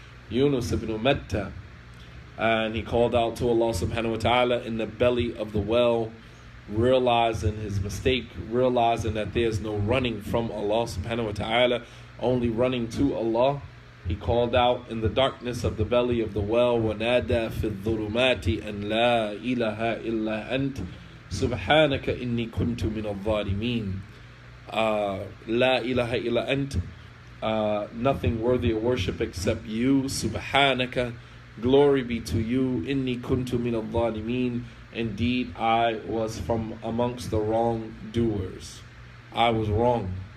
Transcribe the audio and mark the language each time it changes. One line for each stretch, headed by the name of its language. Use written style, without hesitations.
English: Yunus ibn Matta, and he called out to Allah subhanahu wa ta'ala in the belly of the well, realizing his mistake, realizing that there's no running from Allah subhanahu wa ta'ala, only running to Allah. He called out in the darkness of the belly of the well,
Arabic: وَنَادَى فِي الظُّلُمَاتِ أَنْ لَا إِلَهَ إِلَّا أَنْتَ سُبْحَانَكَ إِنِّي كُنْتُ مِنَ الظَّالِمِينَ. La ilaha illa ant,
English: nothing worthy of worship except you. Subhanaka, glory be to you.
Arabic: Inni kuntu min al-zalimeen,
English: indeed I was from amongst the wrongdoers. I was wrong.